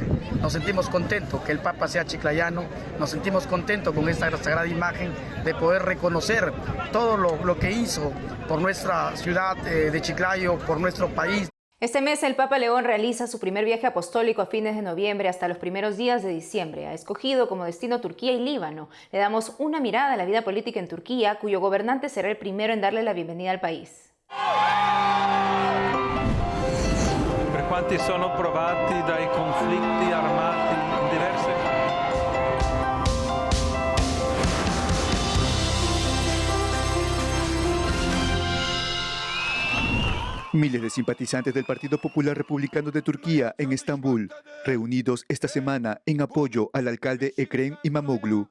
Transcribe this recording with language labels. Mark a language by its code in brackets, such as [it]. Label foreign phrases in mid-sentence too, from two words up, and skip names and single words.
[es] Nos sentimos contentos que el Papa sea chiclayano, nos sentimos contentos con esta sagrada imagen de poder reconocer todo lo que hizo por nuestra ciudad de Chiclayo, por nuestro país. Este mes el Papa León realiza su primer viaje apostólico a fines de noviembre hasta los primeros días de diciembre. Ha escogido como destino Turquía y Líbano. Le damos una mirada a la vida política en Turquía, cuyo gobernante será el primero en darle la bienvenida al país. [it] Per quanti sono provati dai conflitti armati in diverse [es] Miles de simpatizantes del Partido Popular Republicano de Turquía en Estambul, reunidos esta semana en apoyo al alcalde Ekrem İmamoğlu.